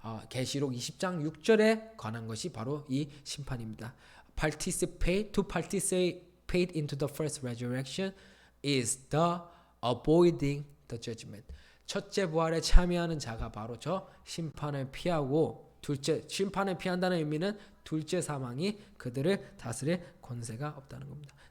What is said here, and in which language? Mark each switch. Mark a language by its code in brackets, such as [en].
[ko] 계시록 20장 6절에 관한 것이 바로 이 심판입니다. [en] To participate into the first resurrection is the avoiding the judgment. [ko] 첫째 부활에 참여하는 자가 바로 저 심판을 피하고 심판을 피한다는 의미는 둘째 사망이 그들을 다스릴 권세가 없다는 겁니다.